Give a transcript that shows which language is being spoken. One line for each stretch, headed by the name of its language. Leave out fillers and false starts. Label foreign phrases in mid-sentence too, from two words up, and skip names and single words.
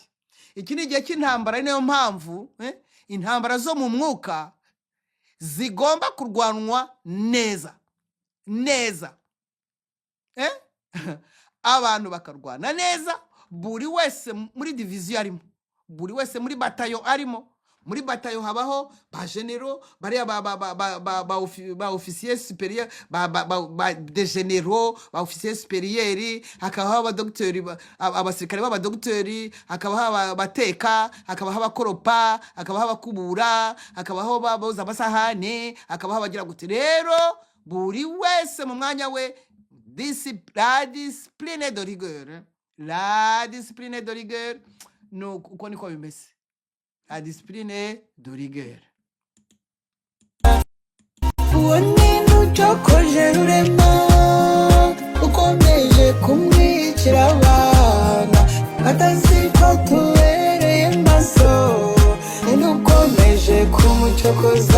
Kinyarwanda: Iki ni igihe cy'intambara, niyo mpamvu intambara zo mu mwuka zigomba kurwanwa neza abantu bakarwana neza, buri wese muri division arimo, buri wese muri batayo arimo. Muri batayo habaho ba generaux, bari ba
French: officier supérieur,
Kinyarwanda: ba
French: de généraux,
Kinyarwanda: ba
French: officier supérieur,
Kinyarwanda: hakabaho aba docteur, abasirikare baba docteur, hakabaho abateka, hakabaho abakoropa, hakabaho abakubura, hakabaho baboza amasahane, hakabaho abagira gute. Rero buri wese mu mwanya we
French: la discipline de rigueur
Kinyarwanda: no uko niko bimeze.
French: La discipline de rigueur.
Rundi: uwo ni n'ucokoje rurema ukomeje kumwicira abana atazi ko tubereye maso ndukomeje kumucokoza